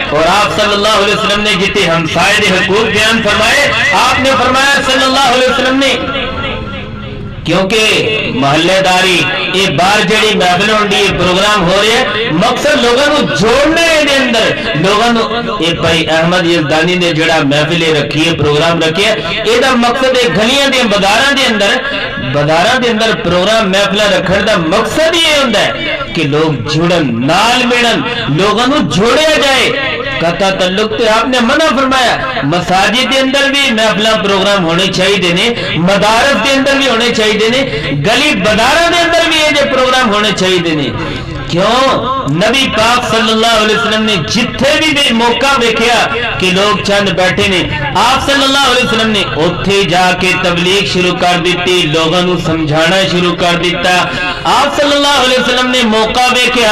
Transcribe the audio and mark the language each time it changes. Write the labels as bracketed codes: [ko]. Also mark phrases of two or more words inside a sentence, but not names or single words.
[ur] اور آپ صلی اللہ علیہ وسلم نے جتنے ہمسائے دے حقوق بیان فرمائے، آپ نے فرمایا صلی اللہ علیہ وسلم نے کیونکہ [pa] محلے داری یہ باہر جڑی محفل ہوندی پروگرام ہو رہے ہیں [ur] مقصد لوگوں کو جوڑنا ہے [pa] دے اندر لوگوں کو یہ بھائی احمد یزدانی نے جڑا محفل رکھی ہے پروگرام رکھی ہے یہ دا مقصد ہے گلیاں دے بازاراں دے اندر پروگرام محفل رکھن دا مقصد یہ ہوندا ہے کہ لوگ جڑن نال ملن لوگوں کو جوڑیا جائے قطع تعلق تو آپ نے منع فرمایا مساجد کے اندر بھی محفل پروگرام ہونے چاہیے نے مدارس کے اندر بھی ہونے چاہیے نے گلی بازاروں کے اندر بھی یہ پروگرام ہونے چاہیے نے کیوں نبی پاک صلی اللہ علیہ وسلم نے جتھے بھی موقع دیکھا کہ لوگ چند بیٹھے نے آپ صلی اللہ علیہ وسلم نے اتھے جا کے تبلیغ شروع کر دیتی لوگوں کو سمجھانا شروع کر دیتا آپ صلی اللہ علیہ وسلم نے موقع دیکھا